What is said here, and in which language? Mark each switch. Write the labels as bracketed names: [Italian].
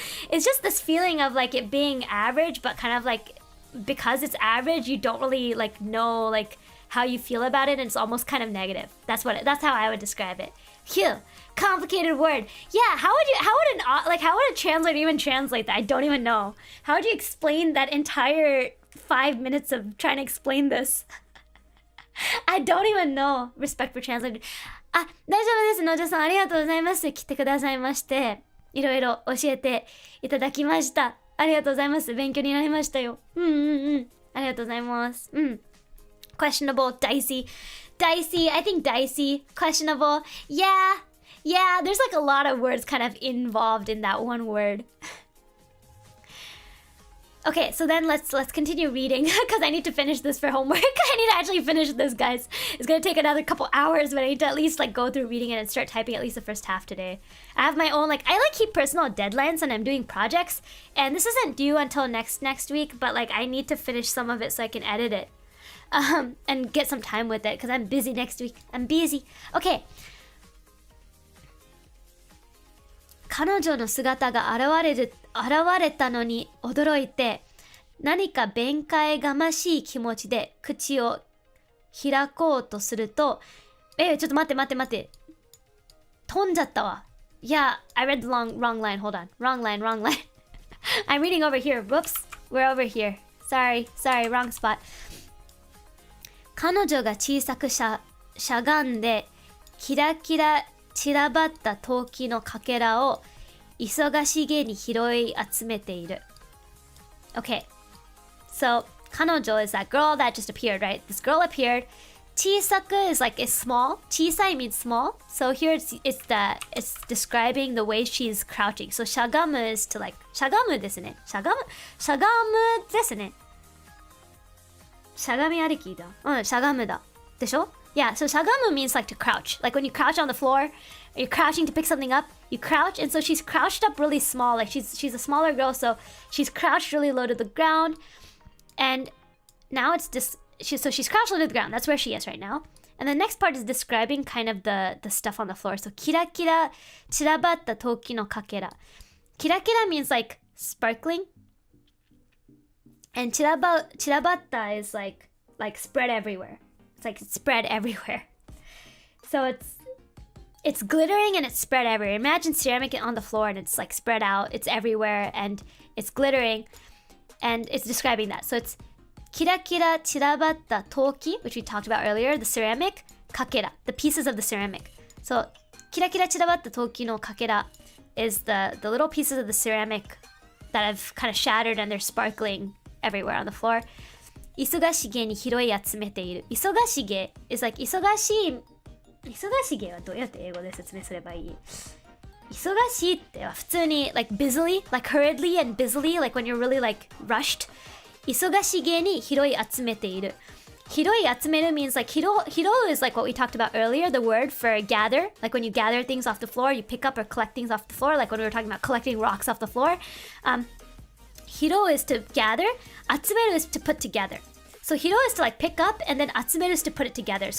[English] It's just this feeling of like it being average, but kind of like because it's average, you don't really like know like how you feel about it, and it's almost kind of negative. That's how I would describe it. Phew, complicated word. Yeah, how would a translator even translate that? I don't even know. How would you explain that entire 5 minutes of trying to explain this? I don't even know. Respect for translator. [Japanese] あ、大丈夫です。のじょさん、ありがとうございます。来てくださいまして、いろいろ教えていただきました。ありがとうございます。勉強になりましたよ。ありがとうございます。 [English] Questionable, dicey, I think dicey, questionable, yeah, there's like a lot of words kind of involved in that one word. Okay, so then let's continue reading because I need to finish this for homework. I need to actually finish this, guys. It's gonna take another couple hours, but I need to at least like go through reading it and start typing at least the first half today. I have my own I keep personal deadlines when I'm doing projects, and this isn't due until next week, but like I need to finish some of it so I can edit it. And get some time with it because I'm busy next week. I'm busy. Okay. [Japanese] 彼女の姿が現れたのに驚いて、何か弁解がましい気持ちで口を開こうとすると、ちょっと待って。飛んじゃったわ。 [English] Yeah, I read the wrong line. Hold on. Wrong line. I'm reading over here. Whoops. We're over here. Sorry. Wrong spot. [Japanese] 彼女が小さくしゃがんでキラキラ散らばった陶器のかけらを忙しげに拾い集めている。 [English] Okay, so 彼女 is that girl that just appeared, right? This girl appeared. 小さく is like is small. 小さい means small. So here it's describing the way she's crouching. [Japanese] So しゃがむ [English] is to like [Japanese] しゃがむですね。しゃがむですね。しゃがみ歩きだ。しゃがむだ。でしょ? [English] Yeah, so しゃがむ means like to crouch. Like when you crouch on the floor, you're crouching to pick something up, you crouch, and so she's crouched up really small. Like she's a smaller girl, so she's crouched really low to the ground. And now it's just so she's crouched low to the ground. That's where she is right now. And the next part is describing kind of the stuff on the floor. [Japanese] So キラキラ散らばった陶器のかけら. [English] キラキラ means like sparkling. And 散らばった is like spread everywhere. It's like spread everywhere. So it's glittering and it's spread everywhere. Imagine ceramic on the floor and it's like spread out. It's everywhere and it's glittering. And it's describing that. So it's [Japanese] キラキラ散らばった陶器, [English] which we talked about earlier, the ceramic, かけら, the pieces of the ceramic. So [Japanese] キラキラ散らばった陶器のかけら [English] is the little pieces of the ceramic that have kind of shattered and they're sparkling everywhere on the floor. [Japanese] 忙しげに拾い集めている。忙しげ [English] is like [Japanese] 忙しげはどうやって英語で説明すればいい？忙しいっては普通に [English] like busily, like hurriedly and busily, like when you're really like rushed. [Japanese] 忙しげに拾い集めている。 [English] 拾い集める means like 拾 is like what we talked about earlier, the word for gather. Like when you gather things off the floor, you pick up or collect things off the floor, like when we were talking about collecting rocks off the floor. 拾 is to gather, 集める is to put together. So 拾 is to like pick up, and then 集める is to put it together.